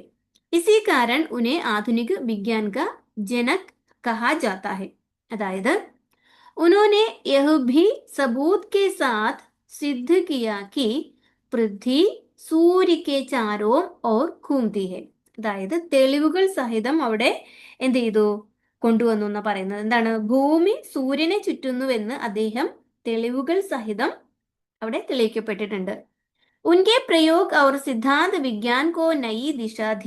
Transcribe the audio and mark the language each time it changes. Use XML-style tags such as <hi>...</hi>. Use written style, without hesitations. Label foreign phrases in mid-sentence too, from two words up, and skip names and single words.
<hi>इसी कारण उन्हें आधुनिक विज्ञान का जनक कहा जाता है. अदायद उन्होंने यह भी सबूत के साथ सिद्ध किया कि पृथ्वी सूर्य के चारों ओर घूमती है.</hi> <ml>അതായത് തെളിവുകൾ സഹിതം അവിടെ എന്ത് ചെയ്തു, കൊണ്ടുവന്നു എന്നാ പറയുന്നത്. എന്താണ്, ഭൂമി സൂര്യനെ ചുറ്റുന്നുവെന്ന് അദ്ദേഹം തെളിവുകൾ സഹിതം അവിടെ തെളിയിക്കപ്പെട്ടിട്ടുണ്ട്.</ml> <hi>उनके प्रयोग और सिद्धांत विज्ञान को नई दिशा दी.</hi>